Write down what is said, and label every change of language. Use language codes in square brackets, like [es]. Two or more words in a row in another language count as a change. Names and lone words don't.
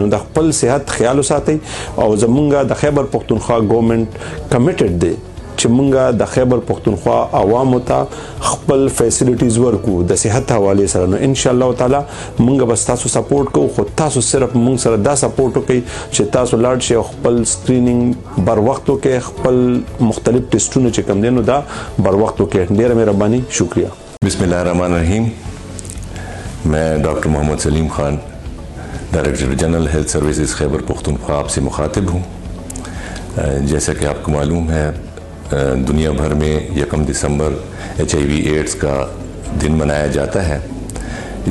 [ps] نو د خپل صحت خیال وساتئ، او زمونږ د خیبر پختونخوا [en] government committed [ps] دی چې مونږ د خیبر پختونخوا عوامو ته خپل فیسیلیټیز ورکو د صحت حوالې سره۔ نو [ar] ان شاء الله تعالی [ps] مونږ به تاسو سپورټ کوو، خو تاسو صرف مونږ سره دا سپورټ وکړئ چې تاسو لاړ شئ او خپل سکرینینګ بر وخت وکړئ، خپل مختلف ټیسټونه چې کوم دی نو دا بر وخت وکړئ۔ ډیره مهرباني، [ur] شکریہ۔ [ar] بسم اللہ الرحمن الرحیم۔ [ur] میں ڈاکٹر محمد سلیم خان، [en] Director General Health Services [ur] خیبر پختونخوا آپ سے مخاطب ہوں۔ جیسا کہ آپ کو معلوم ہے دنیا بھر میں 1 دسمبر HIV ایڈز کا دن منایا جاتا ہے۔